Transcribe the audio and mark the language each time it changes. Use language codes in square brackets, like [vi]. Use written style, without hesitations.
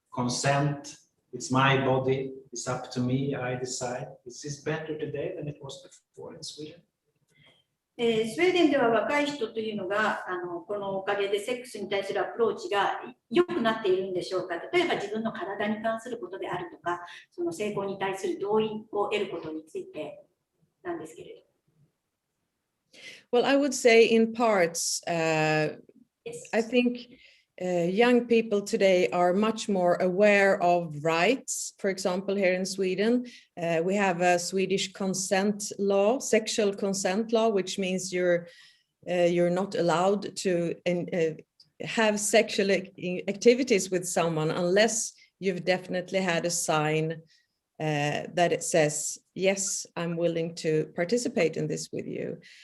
[en] Consent, it's my body, it's up to me, I decide. Is this better today than it was before in Sweden? [ja] スウェーデンでは若い人というのがこのおかげでセックスに対するアプローチが良くなっているんでしょうか。例えば自分の体に関することであるとか、その性交に対する同意を得ることについてなんですけれど。 [en] Well, I would say in parts, I think young people today are much more aware of rights. For example, here in Sweden, we have a Swedish consent law, sexual consent law, which means you're not allowed to have sexual activities with someone unless you've definitely had a sign that it says, yes, I'm willing to participate in this with you.